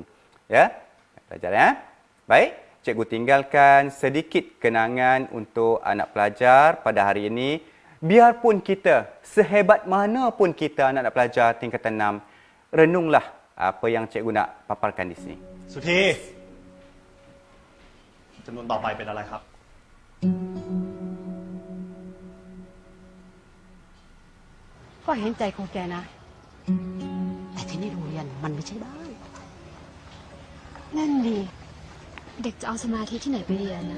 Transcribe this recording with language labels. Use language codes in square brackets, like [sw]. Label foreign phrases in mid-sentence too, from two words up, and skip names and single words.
[ms] Ya, pelajar ya. Baik. Cikgu tinggalkan sedikit kenangan untuk anak pelajar pada hari ini. Biarpun kita, sehebat mana pun kita anak-anak pelajar tingkatan 6, renunglah apa yang cikgu nak paparkan di sini. [th] สุธีจำนวนต่อไปเป็นอะไรครับ ก็เห็นใจของแกนะ แต่ที่นี่โรงเรียนมันไม่ใช่บ้าน นั่นดีเด็กจะเอาสมาธิที่ไหนไปเรียนนะ